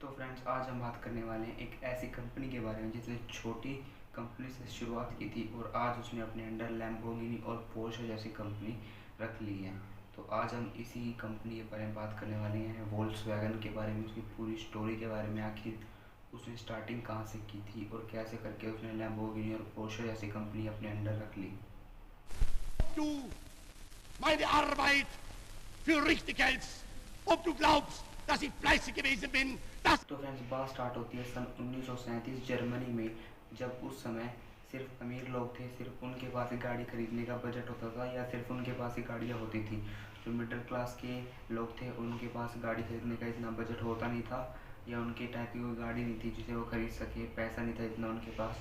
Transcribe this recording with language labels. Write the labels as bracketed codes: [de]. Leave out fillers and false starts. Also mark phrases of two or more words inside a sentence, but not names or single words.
[hi] फ्रेंड्स, आज हम बात करने वाले हैं एक ऐसी कंपनी के बारे में जिसने छोटी कंपनी से शुरुआत की थी और आज उसने अपने अंडर लैम्बोर्गिनी और पोर्शे जैसी कंपनी रख ली है। तो आज हम इसी कंपनी के बारे में बात करने वाले हैं, वोल्क्सवैगन के बारे में, उसकी पूरी स्टोरी के बारे में। आखिर उसने स्टार्टिंग कहाँ से की थी और कैसे करके उसने लैम्बोर्गिनी और पोर्शे जैसी कंपनी अपने अंडर रख ली। [de] Du meine Arbeit für richtig hältst, ob du glaubst, dass ich fleißig gewesen bin, dass... [hi] तो फ्रेंड्स, बात स्टार्ट होती है सन 1937 जर्मनी में, जब उस समय सिर्फ अमीर लोग थे, सिर्फ उनके पास ही गाड़ी खरीदने का बजट होता था या सिर्फ उनके पास ही गाड़ियाँ होती थी। जो मिडिल क्लास के लोग थे उनके पास गाड़ी खरीदने का इतना बजट होता नहीं था या उनके टाइप की कोई गाड़ी नहीं थी जिसे वो खरीद सके, पैसा नहीं था इतना उनके पास।